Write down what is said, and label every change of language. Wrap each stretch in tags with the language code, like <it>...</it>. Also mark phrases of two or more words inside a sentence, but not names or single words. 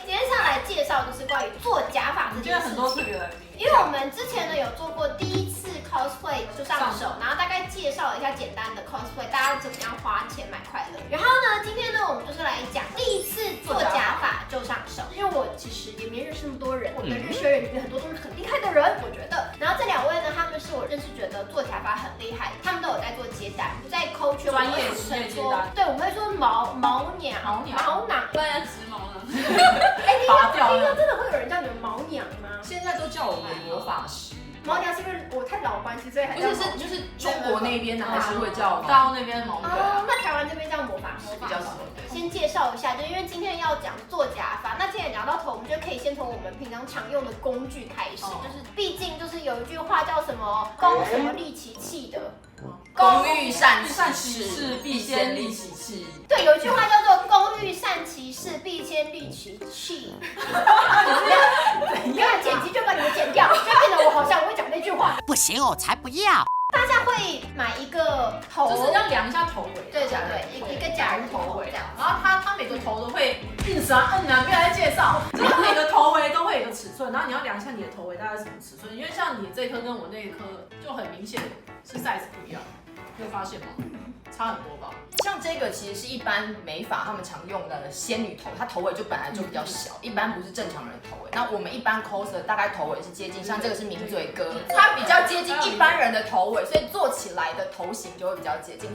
<zh>今天上來介紹就是關於做假髮這件事情。很多特別來賓，因為我們之前呢有做過第一次 cosplay 就上手，然後大概介紹了一下簡單的 cosplay， 大家怎麼樣花錢買快樂。然後呢，今天呢我們就是來講第一次做假髮就上手，因為我其實也沒認識那麼多人，我的日學人裡面很多都是很厲害的人，我觉得。然后这两位呢，他们是我認識覺得做假髮很厲害，他們都有在做接單，不在摳圈專業職業接單。對，我們會說毛娘，不然要直毛呢？哎，聽說真的會有人叫你們毛娘嗎？現在都叫我們魔法師。毛娘是因為我太老關係，所以還不是就是中國那邊的還是會叫大陸那邊毛娘。哦，那台灣這邊叫魔法師比較少。先介紹一下，就因為今天要講做假髮，那既然講到頭，我們就可以先從我們平常常用的工具開始，就是畢竟就是有一句話叫什麼工什麼利其器的，工欲善其事，必先利其器。对，有一句话叫做工欲善其事，必先利其器。你看剪辑就把你们剪掉，就变得我好像我会講那句話。不行，我才不要。大家會買一個頭，就是要量一下頭圍，對，一個假人頭圍這樣。然後他每個頭都會硬啥摁啊，沒有在介紹，就是每個頭圍都會有一個尺寸，然後你要量一下你的頭圍大概是什麼尺寸，因為像你這一顆跟我那一顆就很明顯是 size 不一樣，你有發現嗎？差很多吧？像這個其實是一般美髮他們常用的仙女頭，它頭圍就本來就比較小，一般不是正常人的頭圍。那我們一般 coser 大概頭圍是接近，像這個是名嘴哥，它比較接近一般人的頭圍，所以做起來的頭型就會比較接近。</zh>